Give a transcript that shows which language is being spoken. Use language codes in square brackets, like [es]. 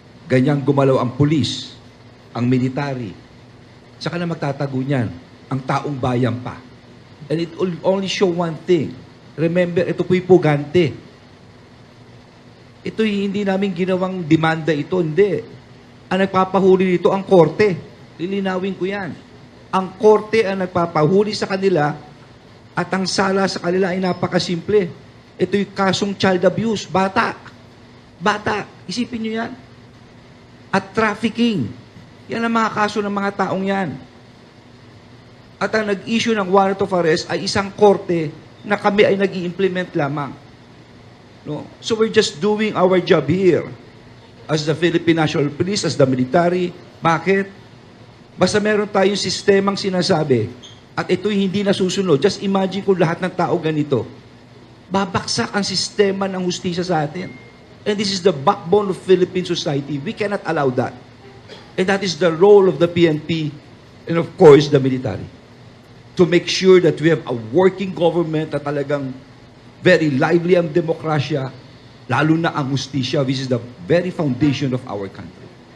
[tl] Ganyang gumalaw ang pulis, ang military. Saka na magtatago niyan, ang taong bayan pa. [en] And it will only show one thing. [tl] Remember, ito po'y pugante. Ito'y hindi namin ginawang demanda ito, hindi. Ang nagpapahuli dito, ang korte. Lilinawin ko yan. Ang korte ang nagpapahuli sa kanila at ang sala sa kanila ay napakasimple. Ito'y kasong child abuse. Bata. Bata. Isipin nyo yan. At trafficking. Yan ang mga kaso ng mga taong yan. At ang nag-issue ng warrant of arrest ay isang korte na kami ay nag-i-implement lamang. No? [en] So we're just doing our job here as the Philippine National Police, as the military. [tl] Bakit? Basta meron tayong sistemang sinasabi at ito'y hindi nasusunod. [en] Just imagine [tl] kung lahat ng tao ganito. Babaksak ang sistema ng hustisya sa atin. [en] And this is the backbone of Philippine society. We cannot allow that. And that is the role of the PNP and of course the military. To make sure that we have a working government [tl] na talagang very lively ang demokrasya, lalo na ang hustisya, [en] which is the very foundation of our country.